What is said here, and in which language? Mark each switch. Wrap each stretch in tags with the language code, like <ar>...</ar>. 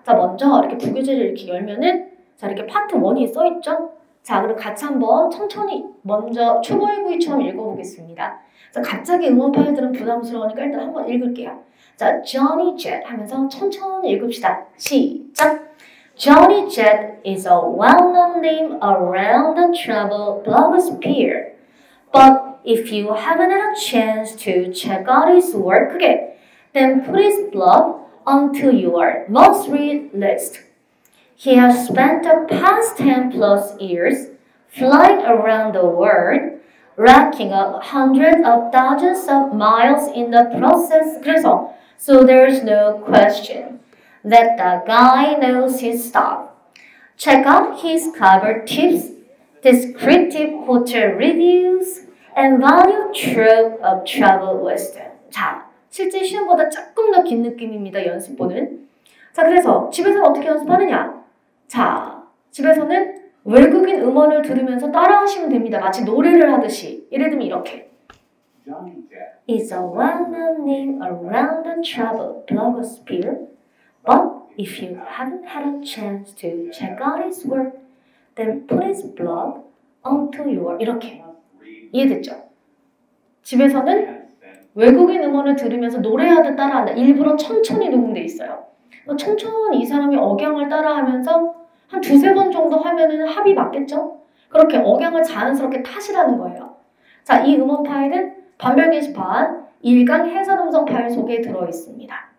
<ko>자, 먼저 이렇게 부교재를 이렇게 열면은 자, 이렇게 파트 1이 써있죠? 자, 그럼 같이 한번 천천히 먼저 초보 일구이처럼 읽어보겠습니다. 자, 갑자기 응원 파일들은 부담스러우니까 일단 한번 읽을게요. 자, Johnny Jet 하면서 천천히 읽읍시다. 시작!</ko> <en>Johnny Jet is a well-known name around the travel blogosphere. But if you haven't had a chance to check out his work, then put his blog onto your must-read list. He has spent the past 10 plus years flying around the world, racking up hundreds of thousands of miles in the process.</en> <ko>그래서,</ko> <en>so there's no question that the guy knows his stuff. Check out his cover tips, descriptive hotel reviews, and value trove of travel wisdom.</en> <ko>자, 실제 시험보다 조금 더 긴 느낌입니다. 연습본은. 자, 그래서 집에서는 어떻게 연습하느냐? 자, 집에서는 외국인 음원을 들으면서 따라하시면 됩니다. 마치 노래를 하듯이. 예를 들면 이렇게.</ko> <en>Johnny Depp Is a well-known name around the travel blogosphere, but if you haven't had a chance to check out his work, then put his blog onto your</en> <ko>이렇게 이해됐죠? 집에서는 외국인 음원을 들으면서 노래하듯 따라한다. 일부러 천천히 녹음돼 있어요. 천천히 이 사람이 억양을 따라하면서 한 두세 번 정도 하면은 합이 맞겠죠? 그렇게 억양을 자연스럽게 타시라는 거예요. 자, 이 음원 파일은 반별 게시판 1강 해설 음성 파일 속에 들어있습니다.</ko>